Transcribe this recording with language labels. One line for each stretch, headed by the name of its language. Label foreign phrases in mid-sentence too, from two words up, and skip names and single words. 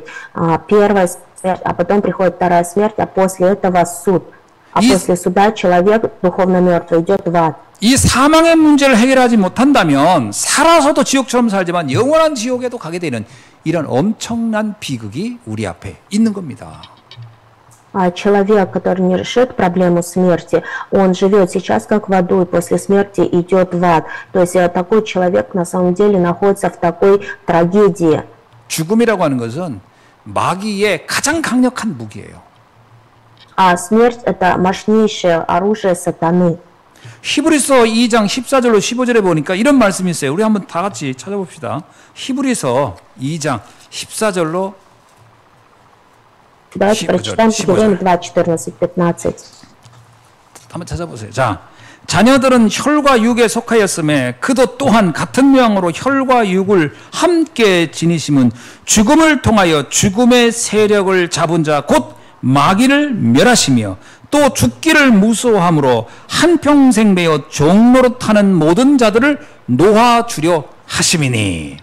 Russian: Первая смерть, а потом приходит вторая смерть, а после этого суд. А после суда человек духовно мертвый идет в ад.
Korean: 이 사망의 문제를 해결하지 못한다면 살아서도 지옥처럼 살지만 영원한 지옥에도 가게 되는 이런 엄청난 비극이 우리 앞에 있는 겁니다.
Russian: Человек, который не решит проблему смерти, он живет сейчас как в аду и после смерти идет в ад. То есть такой человек на самом деле находится в такой трагедии.
Korean: 죽음이라고 하는 것은 마귀의 가장 강력한 무기예요.
Russian: А смерть – это мощнейшее оружие сатаны.
Korean: 히브리서 2장 14절로 15절에 보니까 이런 말씀이 있어요. 우리 한번 다 같이 찾아봅시다. 히브리서 2장 14절로
Russian: Давайте прочитаем Евреям 2:14-15.
Korean: 한번 찾아보세요. 자, 자녀들은 혈과 육에 속하였음에 그도 또한 같은 모양으로 혈과 육을 함께 지니심은 죽음을 통하여 죽음의 세력을 잡은 자 곧 마귀를 멸하시며 또 죽기를 무서워함으로 한평생 매여 종노릇하는 모든 자들을 놓아주려 하심이니.